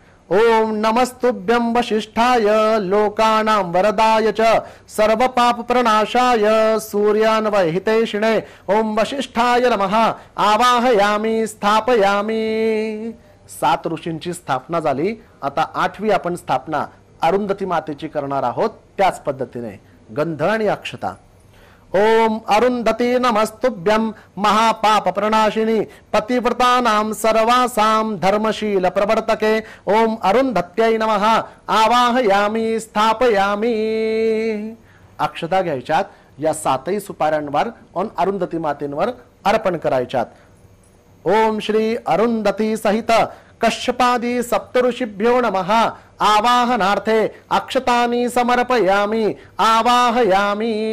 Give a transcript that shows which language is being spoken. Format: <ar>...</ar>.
<sa>ओम नमस्तुभ्यं वसिष्ठाय लोकानां वरदाय च सर्वपापप्रणाशाय सूर्यान्वहितेशिणे। ओम वसिष्ठाय नमः आवाहयामि स्थापयामि।</sa> <mr>7 ऋषींची स्थापना झाली। आता 8वी आपण स्थापना अरुंधती मातेची करणार आहोत त्याच पद्धतीने गंध आणि अक्षता।</mr> <sa>ओम अरुंधती नमस्तुभ्यं महापाप प्रणाशिनी पतिव्रतानां सर्वासां धर्मशील प्रवर्तके। ओम अरुंधत्यै नमः आवाहयामि स्थापयामि।</sa> <mr>अक्षता घ्यायच्यात या 7ही सुपाऱ्यांवर अरुंधती मातेवर अर्पण करायच्यात।</mr> <sa>ओम श्री अरुंधती सहित कश्यपादी सप्तऋषिभ्यो नमः आवाहनार्थे अक्षतानि समर्पयामि आवाहयामि।</sa>